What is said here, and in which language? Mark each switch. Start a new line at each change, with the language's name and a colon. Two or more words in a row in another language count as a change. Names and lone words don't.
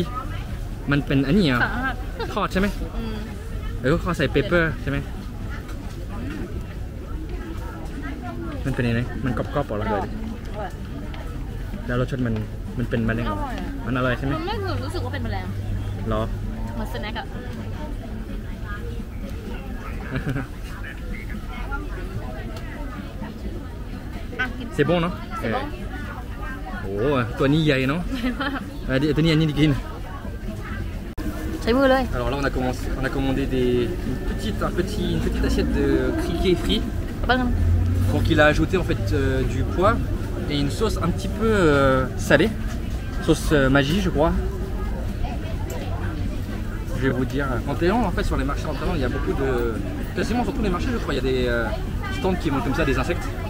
Thai: มันเป็นอันนี้อ่ะทอดใช่ไหมแล้วก็เขาใส่เปเปอร์ใช่ไหมมันเป็นยังไงมันกรอบๆออกเลยแล้วรสชาติมันเป็นแมลงมันอร่อยใช่ไหม มันไม่รู้สึกว่าเป็นแมลง หรอ เหมือนสแน็คอะ
French: C'est bon non? C'est bon. Oh, toi ni yai non? Toi ni aniกิน
Thai: ใช้มือเลย
French: Alors là on a commandé une petite assiette de criquets frits. Donc il a ajouté en fait du poivre et une sauce un petit peu salée, sauce magie je crois. Je vais vous dire, en Thaïlande en fait sur les marchés en Thaïlande il y a beaucoup de, quasiment sur tous les marchés je crois il y a des stands qui vendent comme ça des insectes.